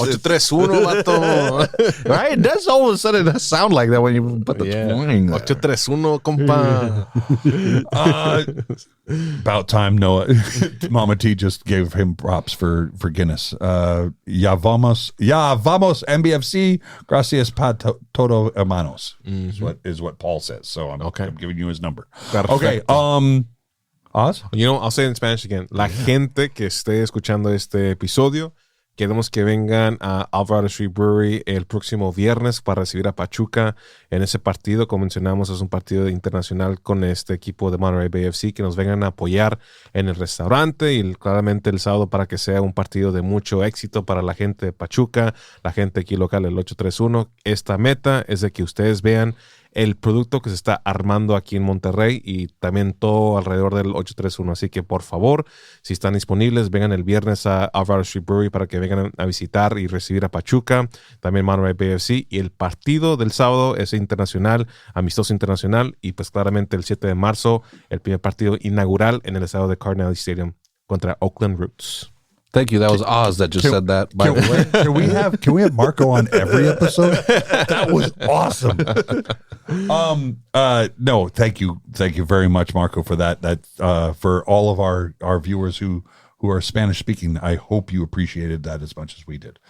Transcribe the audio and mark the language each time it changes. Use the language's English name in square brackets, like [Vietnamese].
[English] 831, vato. Right? That's all of a sudden that sound like that when you put the twang. 831, compa. About time, Noah. Mama T just gave him props for Guinness. [Spanish] Ya vamos, MBFC. Gracias pa todo hermanos. [English] Is what Paul says. So I'm giving you his number. Okay. Oz? I'll say it in Spanish again. [Spanish] La gente que esté escuchando este episodio, Queremos que vengan a Alvarado Street Brewery el próximo viernes para recibir a Pachuca en ese partido. Como mencionamos, es un partido internacional con este equipo de Monterey Bay FC, que nos vengan a apoyar en el restaurante y claramente el sábado para que sea un partido de mucho éxito para la gente de Pachuca, la gente aquí local, el 831. Esta meta es de que ustedes vean el producto que se está armando aquí en Monterrey y también todo alrededor del 831. Así que, por favor, si están disponibles, vengan el viernes a Alvarado Street Brewery para que vengan a visitar y recibir a Pachuca, también Monterey Bay FC. Y el partido del sábado es internacional, amistoso internacional, y pues claramente el 7 de marzo, el primer partido inaugural en el estadio de Carnegie Stadium contra Oakland Roots. [English] Thank you. That was Oz that just said that. By the way, can we have Marco on every episode? That was awesome. No, thank you very much, Marco, for that. For all of our viewers who are Spanish speaking, I hope you appreciated that as much as we did.